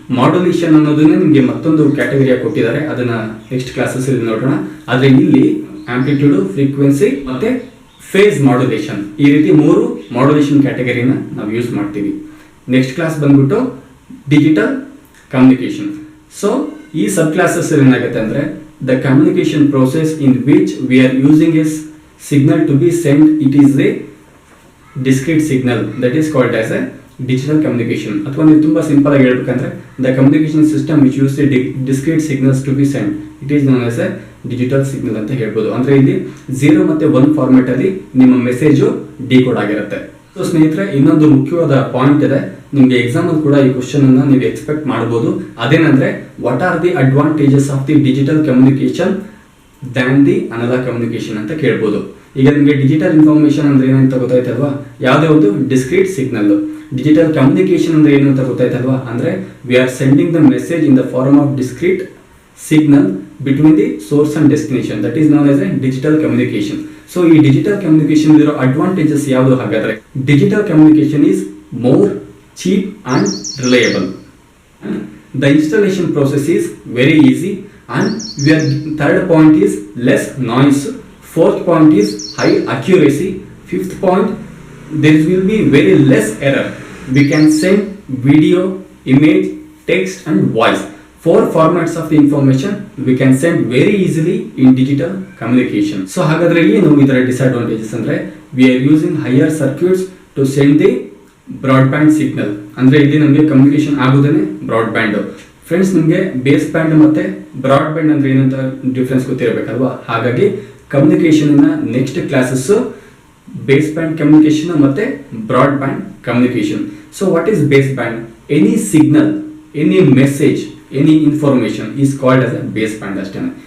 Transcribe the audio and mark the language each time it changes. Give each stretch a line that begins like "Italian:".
Kannada: Modulation ಅನ್ನೋದನ್ನ ನಿಮಗೆ ಮತ್ತೊಂದು ಕ್ಯಾಟಗರಿಯಾಗಿ ಕೊಟ್ಟಿದ್ದಾರೆ, ಅದನ್ನ ನೆಕ್ಸ್ಟ್ ಕ್ಲಾಸಸ್ ಅಲ್ಲಿ ನೋಡೋಣ. ಆದ್ರೆ ಇಲ್ಲಿ ಆಂಪ್ಲಿಟ್ಯೂಡ್, ಫ್ರೀಕ್ವೆನ್ಸಿ ಮತ್ತೆ ಫೇಸ್ ಮಾಡ್ಯುಲೇಷನ್, ಈ ರೀತಿ 3 ಮಾಡ್ಯುಲೇಷನ್ ಕ್ಯಾಟಗರಿನ ನಾವು ಯೂಸ್ ಮಾಡ್ತೀವಿ. ನೆಕ್ಸ್ಟ್ ಕ್ಲಾಸ್ ಬಂದ್ಬಿಟ್ಟು ಡಿಜಿಟಲ್ ಕಮ್ಯುನಿಕೇಶನ್. ಸೊ ಈ ಸಬ್ ಕ್ಲಾಸಸ್ ಏನಾಗುತ್ತೆ ಅಂದ್ರೆ,
English: The communication process in which we are using as signal to be sent, it is a discrete signal, that is called as a digital communication.
Kannada: ಅಥವಾ ನೀವು ತುಂಬಾ simple ಆಗಿ ಹೇಳ್ಬೇಕಂದ್ರೆ,
English: the communication system which uses the discrete signals to be sent, it is known as a digital signal
Kannada: ಅಂತ ಹೇಳ್ಬೋದು. ಅಂದ್ರೆ ಇಲ್ಲಿ 0 ಮತ್ತೆ 1 ಫಾರ್ಮ್ಯಾಟ್ ಅಲ್ಲಿ ನಿಮ್ಮ ಮೆಸೇಜ್ ಡಿಕೋಡ್ ಆಗಿರುತ್ತೆ. ಸೊ ಸ್ನೇಹಿತರೆ, ಇನ್ನೊಂದು ಮುಖ್ಯವಾದ ಪಾಯಿಂಟ್ ಇದೆ, ನಿಮಗೆ ಎಕ್ಸಾಮ್ ಅಲ್ಲಿ ಕೂಡ ಈ ಕ್ವಶನ್ ಅನ್ನ ನೀವು ಎಕ್ಸ್ಪೆಕ್ಟ್ ಮಾಡಬಹುದು.
English: ಅದೇನಂದ್ರೆ, what are the advantages of the digital communication than the analog communication
Kannada: ಅಂತ ಕೇಳ್ಬೋದು. ಈಗ ನಿಮಗೆ ಡಿಜಿಟಲ್ ಇನ್ಫಾರ್ಮೇಶನ್ ಅಂದ್ರೆ ಏನಂತ ಗೊತ್ತಾಯ್ತಲ್ವಾ, ಯಾವುದೇ ಒಂದು ಡಿಸ್ಕ್ರೀಟ್ ಸಿಗ್ನಲ್. ಡಿಜಿಟಲ್ ಕಮ್ಯುನಿಕೇಶನ್ ಅಂದ್ರೆ ಏನು ಅಂತ ಗೊತ್ತಾಯ್ತಲ್ವಾ, ಅಂದ್ರೆ
English: We are sending the message in the form of discrete signal between the source and destination, that is known as a digital communication.
Kannada: So ಈ ಡಿಜಿಟಲ್ ಕಮ್ಯುನಿಕೇಶನ್ ಇರೋ ಅಡ್ವಾಂಟೇಜಸ್ ಯಾವುದು ಹಾಗಾದ್ರೆ,
English: Digital communication is more cheap and reliable. The installation process is very easy, and third point is less noise. Fourth point is high accuracy. Fifth point, there will be very less error. We can send video, image, text and voice. 4 formats of the information we can send very easily in digital communication. So
Kannada: ಹಾಗಾದ್ರೆ ಏನು ಇದರ disadvantages ಅಂದ್ರೆ,
English: we are using higher circuits to send the broadband signal.
Kannada: ಅಂದ್ರೆ ಇಲ್ಲಿ ನಮಗೆ communication ಆಗೋದೇನೆ broadband. Friends, ನಿಮಗೆ base band ಮತ್ತೆ broadband ಅಂದ್ರೆ ಏನಂತ ಡಿಫ್ರೆನ್ಸ್ ಗೊತ್ತಿರಬೇಕಲ್ವಾ, ಹಾಗಾಗಿ communication next classes base band communication ಮತ್ತೆ broadband communication.
English: So what is base band? Any signal, any message, any information is called as a base band ಅಷ್ಟೇ.